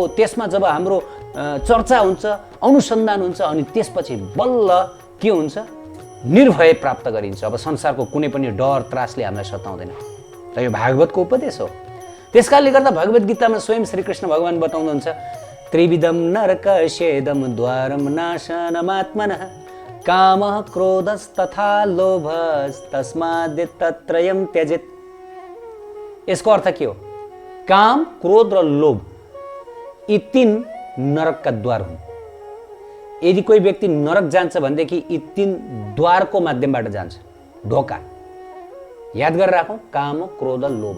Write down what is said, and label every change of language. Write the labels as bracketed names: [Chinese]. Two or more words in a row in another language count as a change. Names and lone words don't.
[Nepali] त्यसमा जब हाम्रो चर्चा हुन्छ, अनुसन्धान हुन्छ, अनि त्यसपछि बल्ल के हुन्छ, निर्भय प्राप्त गरिन्छ। अब संसारको कुनै पनि डर त्रासले हामीलाई सताउँदैन। र यो भागवतको उपदेश हो। त्यसकारणले गर्दा भगवत गीतामा स्वयं श्रीकृष्ण भगवान बताउनुहुन्छ, [Sanskrit] त्रिविधम नरकस्येदम द्वारम नाशनमात्मनः कामः क्रोधस्तथा लोभस्तस्माद् त्यजेत्। [Nepali] यसको अर्थ के हो? काम, क्रोध र लोभ यी तीन नरकका द्वार हुन्। यदि कोही व्यक्ति नरक जान्छ भनेदेखि यी तीन द्वारको माध्यमबाट जान्छ, ढोका। याद गरेर राखौँ, काम, क्रोध, लोभ।